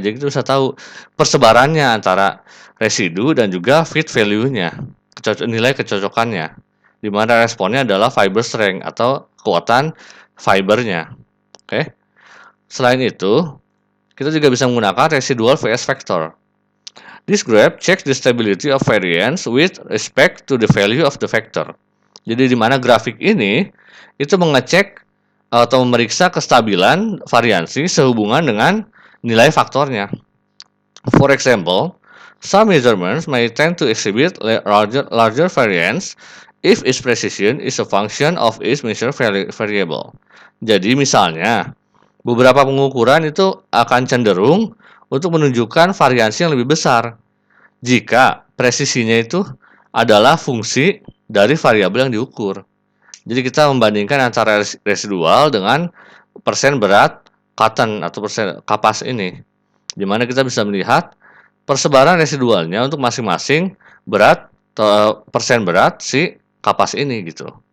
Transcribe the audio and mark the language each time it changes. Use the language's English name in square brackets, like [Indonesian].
[Indonesian] Jadi kita bisa tahu persebarannya antara residu dan juga fit value-nya, nilai kecocokannya. Di mana responnya adalah fiber strength atau kekuatan fibernya. Oke. Selain itu, kita juga bisa menggunakan residual vs factor. [English] This graph checks the stability of variance with respect to the value of the vector. [Indonesian] Jadi di mana grafik ini itu mengecek atau memeriksa kestabilan variansi sehubungan dengan nilai faktornya. [English] For example, some measurements may tend to exhibit larger variance if its precision is a function of its measure variable. [Indonesian] Jadi misalnya, beberapa pengukuran itu akan cenderung untuk menunjukkan variansi yang lebih besar jika presisinya itu adalah fungsi dari variabel yang diukur. Jadi kita membandingkan antara residual dengan persen berat cotton atau persen kapas ini, di mana kita bisa melihat persebaran residualnya untuk masing-masing berat persen berat si kapas ini gitu.